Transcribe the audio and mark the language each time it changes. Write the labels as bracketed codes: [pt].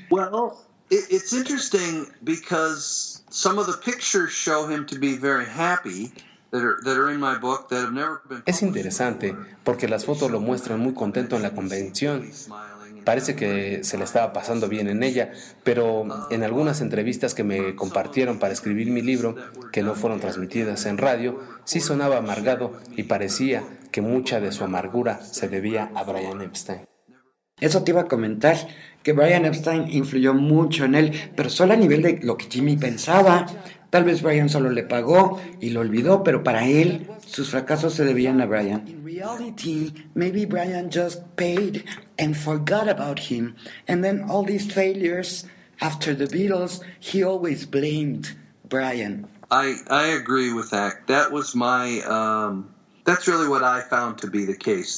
[en] Well, it's interesting because some of the pictures show him to be very happy that are in my book that have never been. [es] Es interesante porque las fotos lo muestran muy contento en la convención. Parece que se le estaba pasando bien en ella, pero en algunas entrevistas que me compartieron para escribir mi libro, que no fueron transmitidas en radio, sí sonaba amargado y parecía que mucha de su amargura se debía a Brian Epstein. Eso te iba a comentar, que Brian Epstein influyó mucho en él, pero solo a nivel de lo que Jimmy pensaba. Tal vez Brian solo le pagó y lo olvidó, pero para él, sus fracasos se debían a Brian. [en] In reality, maybe Brian just paid and forgot about him. And then all these failures after the Beatles, he always blamed Brian. I agree with that. That was my that's really what I found to be the case.